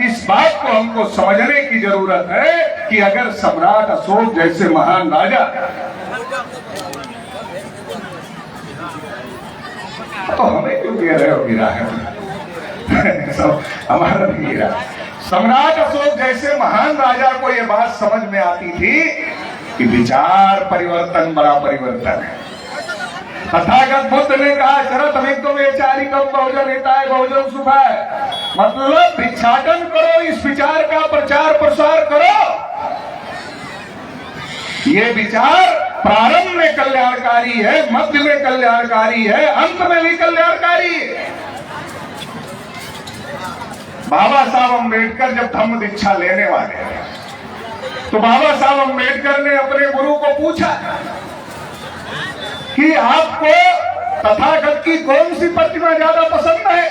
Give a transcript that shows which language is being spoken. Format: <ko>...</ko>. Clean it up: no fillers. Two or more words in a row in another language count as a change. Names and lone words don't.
<hi>इस बात को हमको समझने की जरूरत है कि अगर सम्राट अशोक जैसे महान राजा, तो हमें क्यों कह रहे हो गिरा है? सब हमारा भी गिरा। सम्राट अशोक जैसे महान राजा को यह बात समझ में आती थी कि विचार परिवर्तन बड़ा परिवर्तन है। तथागत बुद्ध ने कहा</hi> <pi>चरत विक्रमेचारिकम बहुजन हिताय बहुजन सुखाय।</pi> <hi>मतलब भिक्षाटन करो, इस विचार का प्रचार प्रसार करो। ये विचार प्रारंभ में कल्याणकारी है, मध्य में कल्याणकारी है, अंत में भी कल्याणकारी है। बाबा साहब अम्बेडकर जब धम्म दीक्षा लेने वाले तो बाबा साहब अम्बेडकर ने अपने गुरु को पूछा कि आपको तथागत की कौन सी प्रतिमा ज्यादा पसंद है?</hi>